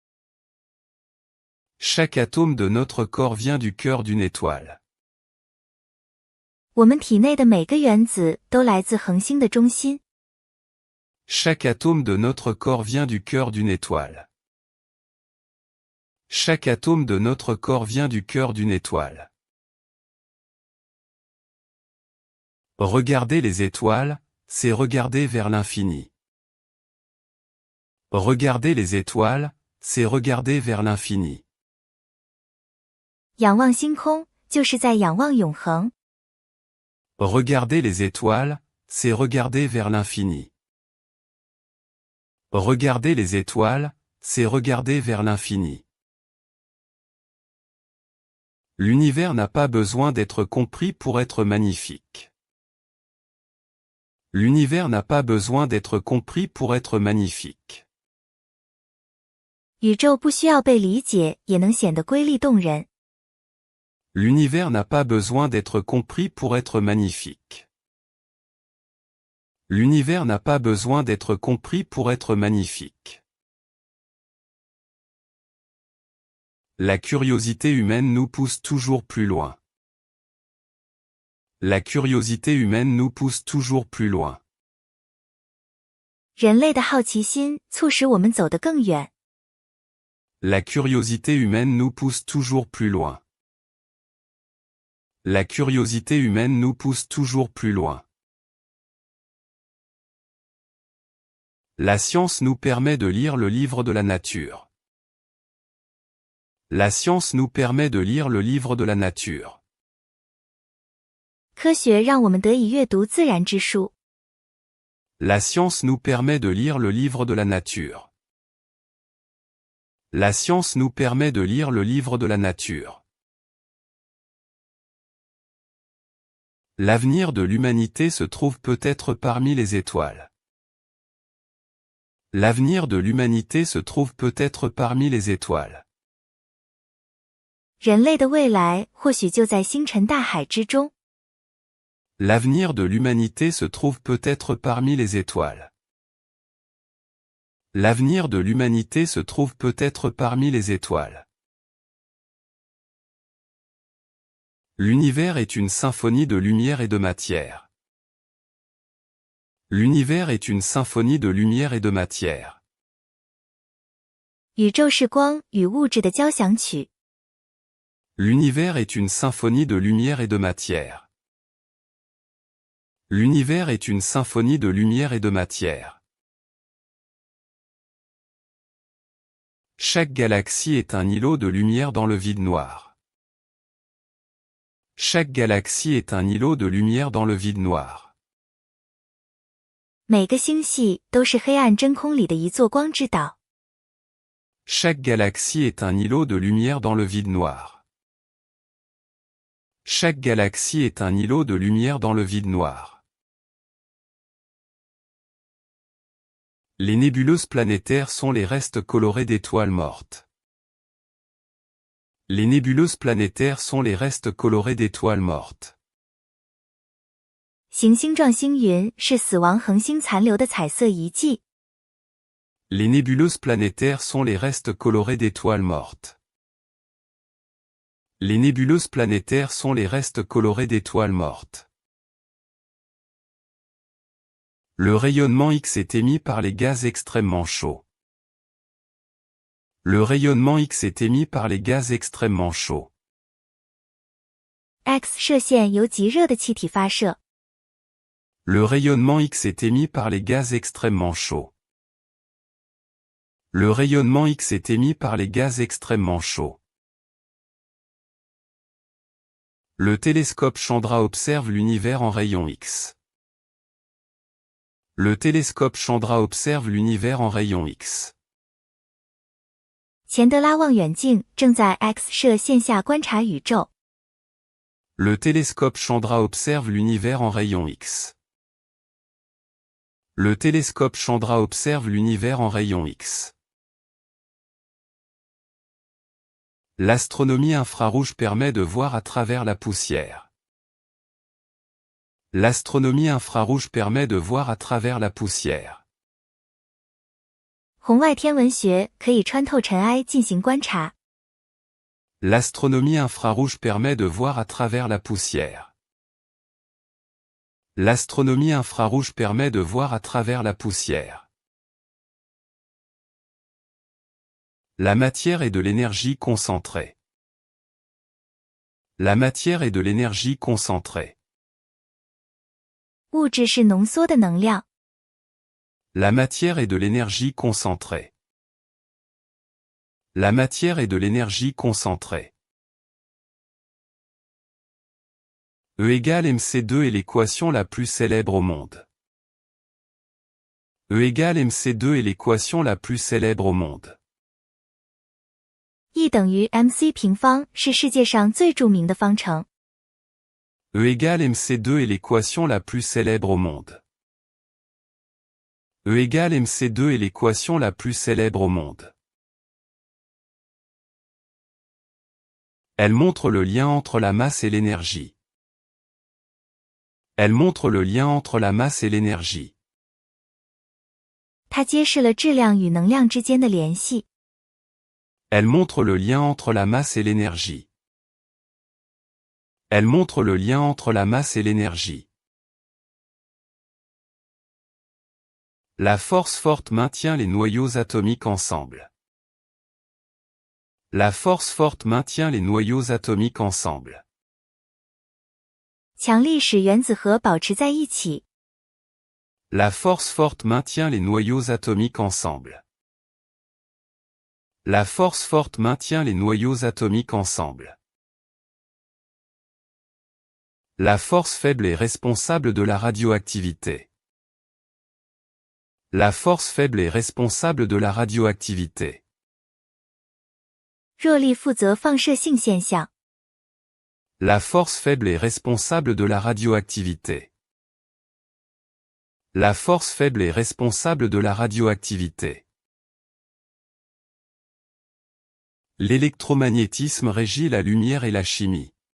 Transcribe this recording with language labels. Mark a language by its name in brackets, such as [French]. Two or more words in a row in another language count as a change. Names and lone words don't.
[French] Chaque atome de notre corps vient du cœur d'une étoile. [Chinese] 我们体内的每个原子都来自恒星的中心。 [French] Chaque atome de notre corps vient du cœur d'une étoile. Chaque atome de notre corps vient du cœur d'une étoile. Regarder les étoiles, c'est regarder vers l'infini. Regarder les étoiles, c'est regarder vers l'infini. [Chinese] 仰望星空，就是在仰望永恒。 [French] Regarder les étoiles, c'est regarder vers l'infini. Regarder les étoiles, c'est regarder vers l'infini. L'univers n'a pas besoin d'être compris pour être magnifique. L'univers n'a pas besoin d'être compris pour être magnifique. [Chinese] 宇宙不需要被理解，也能显得瑰丽动人。 [French] L'univers n'a pas besoin d'être compris pour être magnifique. L'univers n'a pas besoin d'être compris pour être magnifique. La curiosité humaine nous pousse toujours plus loin. La curiosité humaine nous pousse toujours plus loin. [Chinese] 人类的好奇心促使我们走得更远。 [French] La curiosité humaine nous pousse toujours plus loin. La curiosité humaine nous pousse toujours plus loin. La science nous permet de lire le livre de la nature. La science nous permet de lire le livre de la nature. [Chinese] 科学让我们得以阅读自然之书。 [French] La science nous permet de lire le livre de la nature. La science nous permet de lire le livre de la nature. L'avenir de l'humanité se trouve peut-être parmi les étoiles. L'avenir de l'humanité se trouve peut-être parmi les étoiles. [Chinese] 人类的未来或许就在星辰大海之中。 [French] L'avenir de l'humanité se trouve peut-être parmi les étoiles. L'avenir de l'humanité se trouve peut-être parmi les étoiles. L'univers est une symphonie de lumière et de matière. L'univers est une symphonie de lumière et de matière. [Chinese] 宇宙是光与物质的交响曲。 [French] L'univers est une symphonie de lumière et de matière. L'univers est une symphonie de lumière et de matière. Chaque galaxie est un îlot de lumière dans le vide noir. Chaque galaxie est un îlot de lumière dans le vide noir. [Chinese] 每个星系都是黑暗真空里的一座光之岛。 [French] Chaque galaxie est un îlot de lumière dans le vide noir. Chaque galaxie est un îlot de lumière dans le vide noir. Les nébuleuses planétaires sont les restes colorés d'étoiles mortes. Les nébuleuses planétaires sont les restes colorés d'étoiles mortes. [Chinese] 行星状星云是死亡恒星残留的彩色遗迹。 [French] Les nébuleuses planétaires sont les restes colorés d'étoiles mortes. Les nébuleuses planétaires sont les restes colorés d'étoiles mortes. Le rayonnement X est émis par les gaz extrêmement chauds. Le rayonnement X est émis par les gaz extrêmement chauds. [Chinese] X 射线由极热的气体发射。 [French] Le rayonnement X est émis par les gaz extrêmement chauds. Le rayonnement X est émis par les gaz extrêmement chauds. Le télescope Chandra observe l'univers en rayons X. Le télescope Chandra observe l'univers en rayons X. [Chinese] 钱德拉望远镜正在 X 射线下观察宇宙。 [French] Le télescope Chandra observe l'univers en rayons X. Le télescope Chandra observe l'univers en rayons X. L'astronomie infrarouge permet de voir à travers la poussière. L'astronomie infrarouge permet de voir à travers la poussière. [Chinese] 红外天文学可以穿透尘埃进行观察。 [French] L'astronomie infrarouge permet de voir à travers la poussière. L'astronomie infrarouge permet de voir à travers la poussière. La matière est de l'énergie concentrée. La matière est de l'énergie concentrée. [Chinese] 物质是浓缩的能量。 [French] La matière est de l'énergie concentrée. La matière est de l'énergie concentrée. E égale mc2 est l'équation la plus célèbre au monde. E égale mc2 est l'équation la plus célèbre au monde. [Chinese] E 等于 mc 平方是世界上最著名的方程。 [French] E égale mc2 est l'équation la plus célèbre au monde. E égale mc2 est l'équation la plus célèbre au monde. Elle montre le lien entre la masse et l'énergie. Elle montre le lien entre la masse et l'énergie. [Chinese] 它揭示了质量与能量之间的联系。 [French] Elle montre le lien entre la masse et l'énergie. Elle montre le lien entre la masse et l'énergie. La force forte maintient les noyaux atomiques ensemble. La force forte maintient les noyaux atomiques ensemble. [Chinese] 强力使原子核保持在一起。 [French] La force forte maintient les noyaux atomiques ensemble. La force forte maintient les noyaux atomiques ensemble. La force faible est responsable de la radioactivité. La force faible est responsable de la radioactivité. [Chinese] 弱力负责放射性现象。 [French] La force faible est responsable de la radioactivité. La force faible est responsable de la radioactivité. L'électromagnétisme régit la lumière et la chimie.